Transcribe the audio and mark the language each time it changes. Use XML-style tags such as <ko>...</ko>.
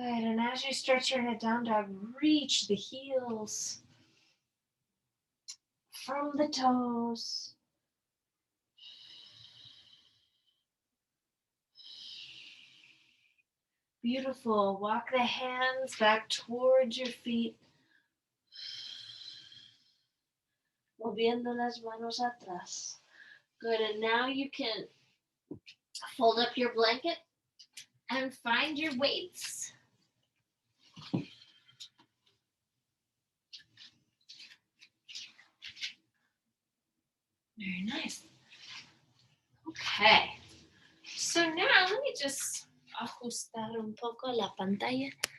<en>And as you stretch your head down dog, reach the heels from the toes. Beautiful. Walk the hands back towards your feet.</en> <es>Moviendo las manos atrás.</es> <en>Good. And now you can fold up your blanket and find your weights. Very nice. Okay. So now let me just</en> <es>ajustar un poco la pantalla.</es>